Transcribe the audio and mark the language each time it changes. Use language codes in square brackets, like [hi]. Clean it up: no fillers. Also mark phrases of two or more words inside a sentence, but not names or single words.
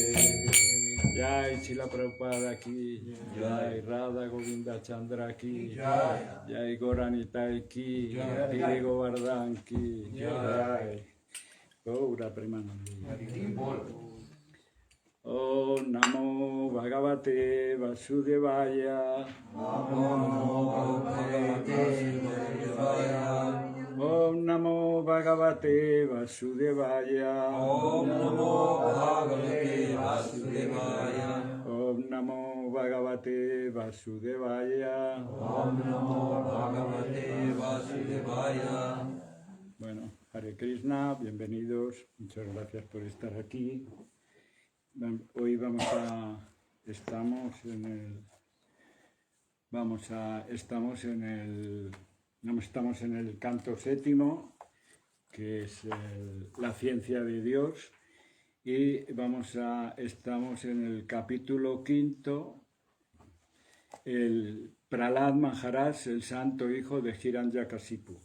[hi] जय श्रील प्रभुपाद की जय राधा गोविन्द चन्द्र की जय गौर निताई की जय गोवर्धन की जय गौर प्रेमानन्दे [sa] ॐ नमो भगवते वासुदेवाय ॐ नमो भगवते वासुदेवाय ॐ नमो भगवते वासुदेवाय ॐ नमो भगवते वासुदेवाय ॐ नमो भगवते वासुदेवाय. Bueno, हरे कृष्ण, [es] bienvenidos, muchas gracias por estar aquí. Hoy estamos en el canto séptimo, que es la ciencia de Dios, y estamos en el capítulo 5, el Prahlad Maharaj, el santo hijo de Hiranyakasipu.